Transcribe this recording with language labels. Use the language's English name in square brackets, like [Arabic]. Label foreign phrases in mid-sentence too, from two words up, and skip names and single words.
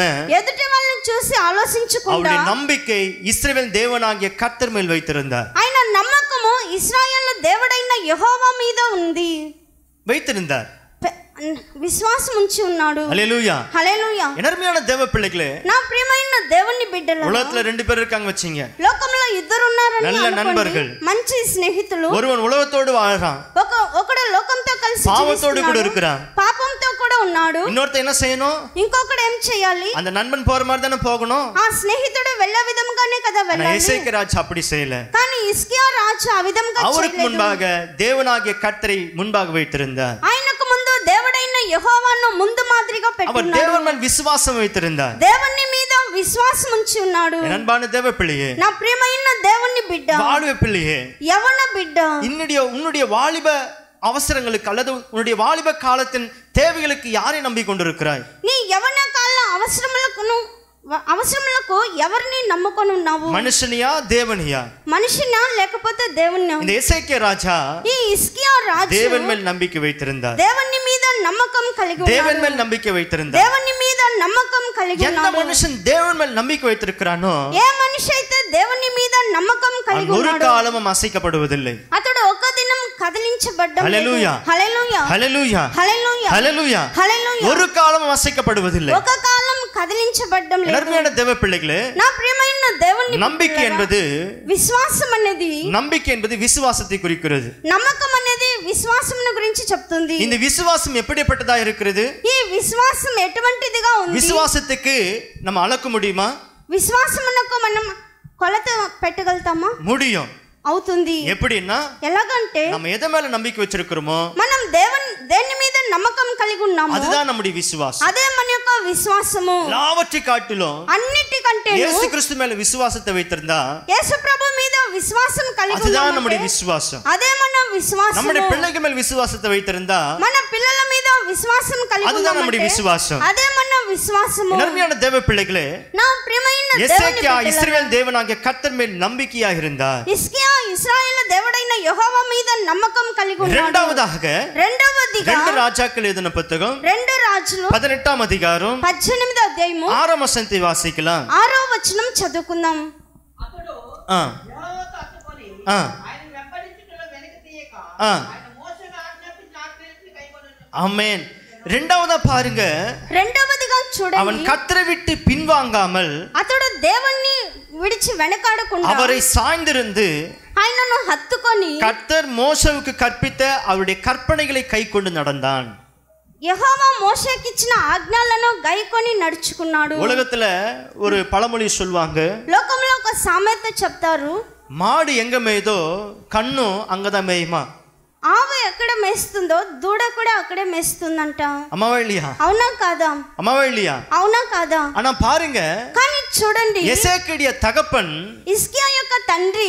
[Telugu] ఎదుటి వాళ్ళని చూసి ఆలోచించకుండా [Tamil] அவருடைய நம்பிக்கை இஸ்ரவேல் தேவனாகிய கர்த்தர் மேல் வைத்திருந்தார். [Telugu] ఆయన నమ్మకము ఇశ్రాయేలు దేవుడైన యెహోవా మీద ఉంది. [Tamil] வைத்திருந்தார். [Telugu] విశ్వాసం ఉంచి ఉన్నాడు. [Tamil] ஹல்லேலூயா, [Telugu] హల్లెలూయా. [Tamil] அருமையான தேவ பிள்ளைகளே, [Telugu] నా ప్రియమైన దేవుని బిడ్డలారా, [Tamil] உலகத்துல 2 பேர் இருக்காங்க வச்சீங்க. [Telugu] లోకంలో ఇద్దరు ఉన్నారని [Tamil] நல்ல [Telugu] అనుకోండి. [Tamil] நண்பர்கள். [Telugu] మంచి స్నేహితులు. [Tamil] ஒருவன் உலகத்தோடு வாழ்றான், [Telugu] ఒకడు లోకంతో కలిసి [Tamil] பாவத்தோடு கூட [Telugu] జీవిస్తున్నాడు. [Tamil] இருக்கிறான். [Telugu] పాపంతో కూడా ఉన్నాడు. [Tamil] இன்னொருத்த என்ன செய்யணும்? [Telugu] ఇంకొకడు ఏం చేయాలి? [Tamil] அந்த நண்பன் போற மாதிரி தானே போகணும். [Telugu] ఆ స్నేహితుడు వెళ్ళే విధంగానే కదా [Tamil] ஆனா [Telugu] వెళ్ళాలి. [Tamil] எசேக்கியா ராஜா அப்படி செய்யல. [Telugu] కానీ హిజ్కియా రాజు ఆ విధంగా [Tamil] அவருக்கு [Telugu] చేయలేదు. [Tamil] முன்பாக தேவனாகிய கர்த்தரை முன்பாக வைத்திருந்தார். [Telugu] ఆయనకు ముందు దేవుడైన యెహోవాను ముందు మాదిరిగా [Tamil] அவர் [Telugu] పెట్టుకున్నాడు. [Tamil] தேவன் மேல் விசுவாசம் வைத்திருந்தார். [Telugu] దేవుని మీద విశ్వాసం ఉంచి ఉన్నాడు. [Tamil] என் அன்பான தேவ பிள்ளையே, [Telugu] నా ప్రియమైన దేవుని బిడ్డ, [Tamil] வாலிப பிள்ளையே, [Telugu] యవన బిడ్డ, [Tamil] உன்னுடைய வாலிப அவசரங்களுக்கு அல்லது உன்னுடைய வாலிப காலத்தின் தேவைகளுக்கு யாரை நம்பிக்கொண்டிருக்கிறாய்? [Telugu] నీ యవన కాల అవసరములకు ఎవరిని నమ్ముకొని ఉన్నావు? [Tamil] மனுஷனியா தேவனியா? [Telugu] మనిషినా లేకపోతే దేవుణ్ణా? [Tamil] இந்த எசேக்கியா ராஜா [Telugu] ఈ హిజ్కియా రాజు [Tamil] தேவன் மேல் நம்பிக்கை வைத்திருந்தார். [Telugu] దేవుని మీద నమ్మకం కలిగి [Tamil] தேவன் மேல் நம்பிக்கை வைத்திருந்தார். [Telugu] దేవుని మీద నమ్మకం కలిగి [Tamil] எந்த மனுஷன் தேவன் மேல் நம்பிக்கை வைத்திருக்கிறானோ [Telugu] ఏ మనిషి అయితే దేవుని మీద నమ్మకం కలిగి [Tamil] ஒரு [Telugu] ఉన్నాడో [Tamil] காலமும் அசைக்கப்படுவதில்லை. [Telugu] అతడు ఒక దినం కదిలించబడ్డం లేదు. హల్లెలూయా హల్లెలూయా హల్లెలూయా హల్లెలూయా [Tamil] ஹல்லேலூயா. [Telugu] హల్లెలూయా [Tamil] ஒரு காலமும் அசைக்கப்படுவதில்லை. [Telugu] ఒక కాలం కదిలించబడ్డం లేదు. [Tamil] அருமையான தேவ பிள்ளைகளே, [Telugu] నా ప్రియమైన దేవుని [Tamil] நம்பிக்கை என்பது [Telugu] విశ్వాసం అనేది [Tamil] விசுவாசத்தை குறிக்கிறது. [Telugu] నమ్మకం అనేది విశ్వాసమును గురించి చెప్తుంది. [Tamil] இந்த விசுவாசம் எப்படிப்பட்டதா இருக்கிறது? [Telugu] ఈ విశ్వాసం ఎటువంటిదిగా ఉంది? [Tamil] விசுவாசத்துக்கு நம்ம அளக்க முடியுமா? [Telugu] విశ్వాసమునకు మనం కొలత పెట్టగలుగుతామా? [Tamil] முடியும். [Telugu] అవుతుంది. [Tamil] எப்படின்னா, [Telugu] ఎలాగంటే [Tamil] நம்ம எதை மேல நம்பிக்கை வச்சிருக்கிறோமோ [Telugu] మనం దేని మీద నమ్మకం కలిగి ఉన్నామో [Tamil] அதுதான் நம்முடைய விசுவாசம். [Telugu] అదే మన యొక్క విశ్వాసము. [Tamil] எல்லாவற்றை காட்டிலும் [Telugu] అన్నిటికంటే [Tamil] இயேசு கிறிஸ்து மேல விசுவாசத்தை வைத்திருந்தா [Telugu] యేసు ప్రభు మీద విశ్వాసం కలిగి [Tamil] அதுதான் [Telugu] ఉన్నామంటే [Tamil] நம்முடைய விசுவாசம். [Telugu] అదే మన విశ్వాసము. [Tamil] நம்முடைய பிள்ளைகள் மேல் விசுவாசத்தை வைத்திருந்தா [Telugu] మన పిల్లల మీద విశ్వాసం కలిగి [Tamil] அதுதான் நம்முடைய [Telugu] ఉన్నామంటే [Tamil] விசுவாசம். [Telugu] అదే మన విశ్వాసము. [Tamil] அருமையான தேவ பிள்ளைகளே, [Telugu] నా ప్రియమైన దేవుని [Tamil] எசேக்கியா [Telugu] బిడ్డలారా, [Tamil] இஸ்ரவேல் தேவனாகிய கர்த்தர் மேல் நம்பிக்கையாக இருந்தார். [Telugu] హిజ్కియా ఇశ్రాయేలు దేవుడైన యెహోవా మీద నమ్మకం కలిగి ఉన్నాడు. [Tamil] இரண்டாவதாக [Telugu] రెండవదిగా [Tamil] 2 ராஜாக்கள் எழுதின புத்தகம் [Telugu] 2 రాజులు [Tamil] 18ஆம் அதிகாரம் [Telugu] 18వ అధ్యాయము [Tamil] 6ஆம் వచనத்தை వాసిக்கலாம். [Telugu] 6వ వచనం చదువుకుందాం. అతడు ఆ యెహోవాతో హత్తుకొని ఆ ఆయన వెంబడించుటలో వెనక్కి తీయక ఆ ఆయన మోషేకు ఆజ్ఞాపించిన ఆజ్ఞలను కైకొనెను. [Tamil] ஆமென். இரண்டாவதா பாருங்க, [Telugu] రెండవదిగా చూడండి, [Tamil] அவன் கர்த்தரை விட்டு பின்வாங்காமல் [Telugu] అతడు దేవుణ్ణి విడిచి వెనకాడకుండా [Tamil] அவரை சாய்ந்திருந்து [Telugu] ఆయనను హత్తుకొని [Tamil] கர்த்தர் மோசேவுக்கு கற்பித்த அவருடைய கற்பனைகளை கைக்கொண்டு நடந்தான். [Telugu] యెహోవా మోషేకి ఇచ్చిన ఆజ్ఞలను గైకొని నడుచుకున్నాడు. [Tamil] உலகத்துல ஒரு பழமொழி சொல்வாங்க, [Telugu] లోకంలో ఒక సామెత చెప్తారు, [Tamil] மாடு எங்க மேய்தோ கண்ணு அங்கதான் மேயுமா. [Telugu] ఆవు ఎక్కడ మేస్తుందో దూడ కూడా అక్కడే మేస్తుందంట. [Tamil] அம்மாவா இல்லையா? [Telugu] అవునా కాదా? [Tamil] அம்மாவா இல்லையா? [Telugu] అవునా కాదా? [Tamil] ஆனா பாருங்க, [Telugu] కానీ చూడండి, [Tamil] எசேக்கியா தகப்பன் [Telugu] హిజ్కియా యొక్క తండ్రి